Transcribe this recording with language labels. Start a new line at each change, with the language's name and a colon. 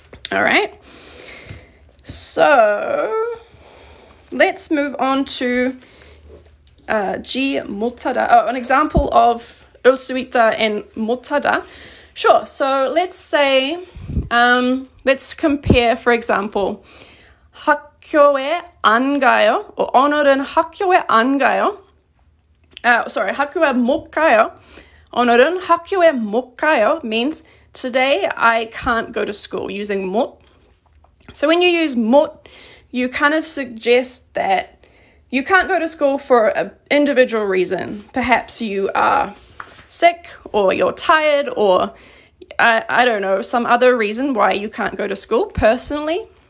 English: All right. So let's move on to G 못하다. An example of
Korean: 올 수 있다
English: and 못하다. Sure. So let's say, let's compare, for example,
Korean: 학교에 안 가요. Or 오늘은 학교에 안 가요. 학교에 못 가요. 오늘은 학교에 못 가요
English: means today I can't go to school, using 못. So when you use 못, you kind of suggest that you can't go to school for an individual reason. Perhaps you are sick, or you're tired, or I don't know, some other reason why you can't go to school personally.